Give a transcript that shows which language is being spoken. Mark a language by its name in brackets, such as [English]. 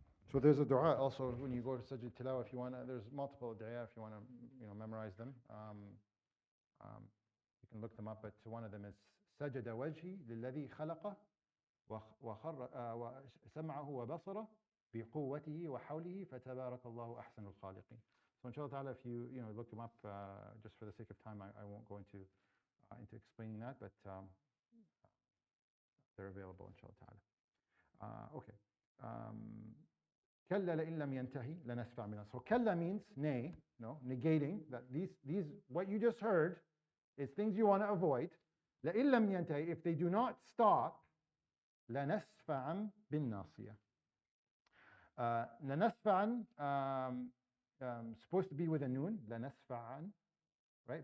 [English] So there's a dua also when you go to Sajid Tilawa, if you want to, there's multiple dua if you want to, memorize them. You can look them up, but one of them is [Arabic] سجد وجهي للذي خلقه وسمعه وبصره بقوته وحوله فتبارك الله أحسن الخالقين. [English] So inshallah ta'ala, if you look them up, just for the sake of time, I won't go into explaining that, but they're available inshallah ta'ala. Okay. [Arabic] كلا لئن لم ينتهي لنسفع بناصية. [English] So [Arabic] كلا [English] means nay, negating that these what you just heard is things you want to avoid. [Arabic] لئن لم ينتهي, [English] if they do not stop, [Arabic] لنسفعا بالناصية. لنسفعا [English] supposed to be with a noon, لنسفعا, right?